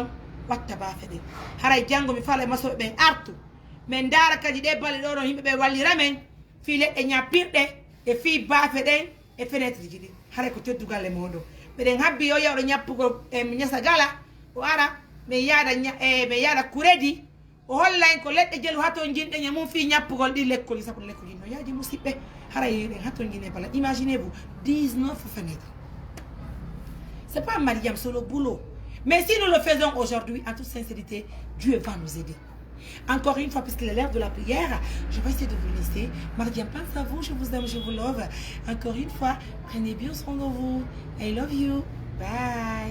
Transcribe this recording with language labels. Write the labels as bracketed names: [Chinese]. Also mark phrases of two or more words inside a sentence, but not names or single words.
[Fula] Watta ba fede haray jango mi fala maso be artu men dara kadi de balle do himbe be wallira men fi ledde nyapirde e fi ba fede e fenêtre jidi haray ko teddugal e modo be den habbi yo yawdo nyappugo e Nyasagala o ara me yada be yada Kouredi o hollain ko ledde jelu hato jinde nyamum fi nyappugol di lekkol sabu lekkol no yaji musibbe haray den hato jinde bala. [French] Imaginez-vous 19 fenêtres. C'est pas Mariam solo boulot. Mais si nous le faisons aujourd'hui, en toute sincérité, Dieu va nous aider. Encore une fois, puisqu'il est l'heure de la prière, je vais essayer de vous laisser. Mariam, pense à vous, je vous aime, je vous love. Encore une fois, prenez bien soin de vous. [English] I love you. Bye.